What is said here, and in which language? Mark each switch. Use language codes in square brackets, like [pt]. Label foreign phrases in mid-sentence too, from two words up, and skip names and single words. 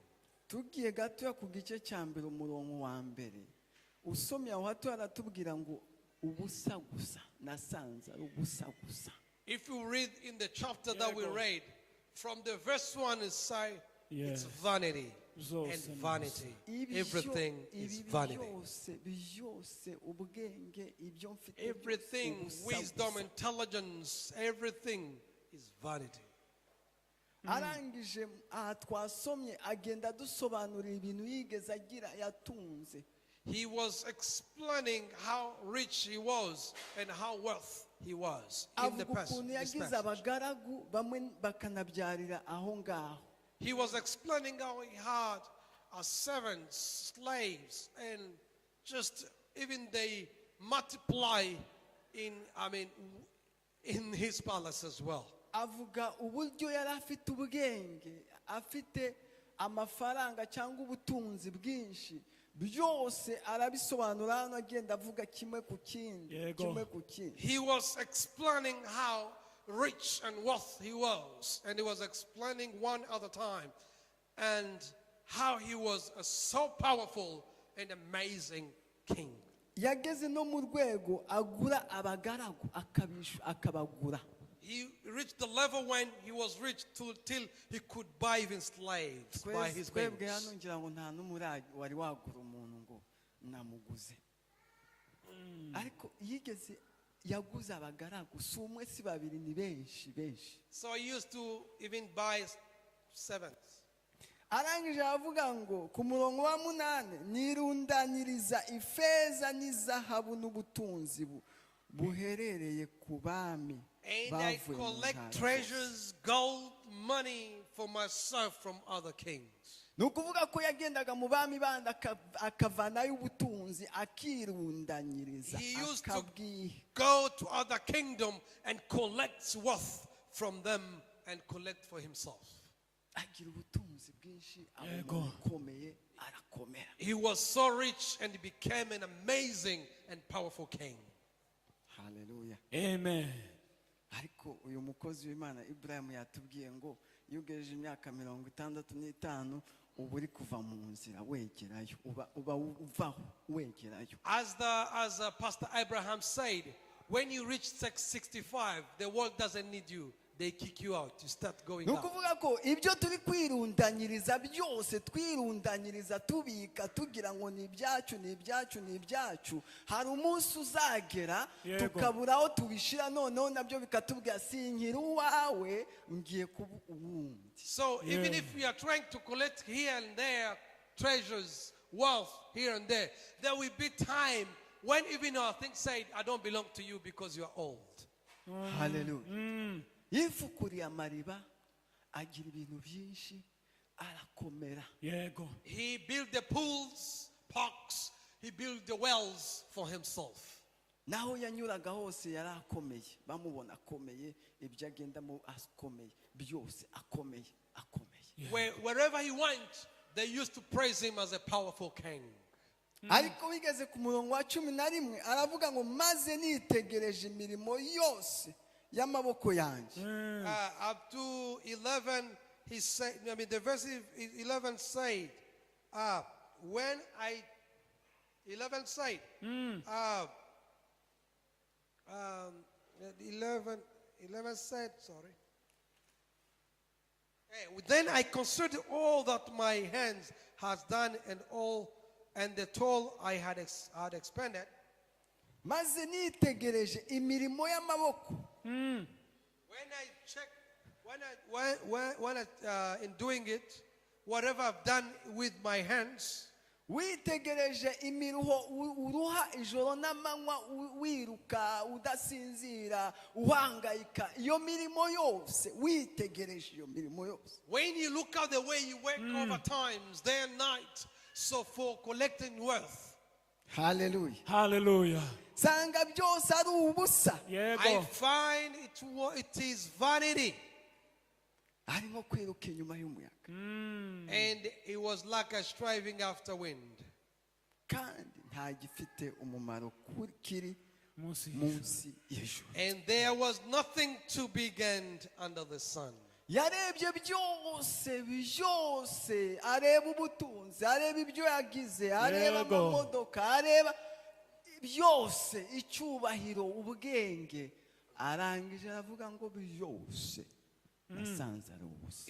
[rw] Tugiye gatoya ku gice cya mbere umurongo wa mbere usomye aho hato aratubwira ngo ubusa gusa nasanze ari ubusa gusa. [en] If you read in the chapter that we read, from the verse 1 is say it's vanity and vanity. Everything is vanity. Everything, wisdom, intelligence, everything is vanity. [rw] Arangije aha twasomye agenda dusobanurira ibintu yigeze agira yatunze. [en] He was explaining how rich he was and how wealth he was in the past. [rw] Yagize abagaragu bamwe bakanabyarira aho ngaho. [en] He was explaining how he had servants, slaves, and just even they multiply in his palace as well. [rw] Avuga uburyo yari afite ubwenge, afite amafaranga cyangwa ubutunzi bwinshi, byose arabisobanura hano agenda avuga kimwe ku kindi. [en] He was explaining how rich and wealthy he was, and he was explaining one at a time, and how he was a so powerful and amazing king. [rw] Yageze no mu rwego agura abagaragu akabagura. [en] He reached the level when he was rich till he could buy even slaves by his wages. So he used to even buy servants. [rw] Arangije avuga ngo ku murongo wa 8 nirundaniriza ifeza n'izahabu n'ubutunzi buherereye ku bami. [en] And I collect treasures, gold, money for myself from other kings. [rw] Nukuvuga ko yagendaga mu bami bandi akavanayo ubutunzi akirundanyiriza. [en] He used to go to other kingdom and collect wealth from them and collect for himself. He was so rich and he became an amazing and powerful king. Hallelujah. Amen. [rw] ariko uyu mukozi w'Imana Ibrahim yatubwiye ngo iyo ugejeje imyaka 65 uba uri kuva mu nzira wegerayo uba uvaho wegerayo. [en] As Pastor Abraham said, when you reach 65, the world doesn't need you. They kick you out. You start going [rw] ni [en] up. [rw] ukuvuga ko ibyo turi kwirundanyiriza byose twirundanyiriza tubika tugira ngo ni ibyacu ni ibyacu ni ibyacu, hari umunsi uzagera tukabura aho tubishira, noneho nabyo bikatubwira sinkiri uwawe ngiye kuba uwundi. [en] So even if we are trying to collect here and there treasures, wealth here and there will be time when even our things say, I don't belong to you because you are old. Hallelujah. [rw] Yifukuriye amariba agira ibintu byinshi arakomera. Yego. [en] He built the pools, parks, he built the wells for himself. [rw] Naho yanyuraga hose yari akomeye, bamubona akomeye, ibyo agendamo akomeye, byose akomeye. [en] Wherever he went, they used to praise him as a powerful king. [rw] Ariko bigeze ku murongo wa 11 aravuga ngo maze nitegereje imirimo yose y'amaboko yanjye. [en] Up to 11, he said, the verse 11 said, 11 said, 11 said, sorry. Then I considered all that my hands has done and the toil I had expended. [rw] Maze nitegereje imirimo y'amaboko. [en] When I check, in doing it, whatever I've done with my hands. [rw] Witegereje imiruho uruha ijoro n'amanywa wiruka udasinzira uhangayika, iyo mirimo yose witegereje iyo mirimo yose. [en] When you look at the way you work over times, day and night, so for collecting wealth. Hallelujah. Hallelujah. [rw] Sanga byose ari ubusa. [en] I find it is vanity. [rw] Arimo kwiruka inyuma y'umuyaga. [en] And it was like a striving after wind. [rw] Kandi nta gifite umumaro kiri munsi y'ijuru. [en] And there was nothing to be gained under the sun. [rw] Yarebye byose, areba ubutunzi, areba ibyo yagize, areba amamodoka, areba byose, icyubahiro, ubwenge, arangije aravuga ngo byose nasanze ari ubusa.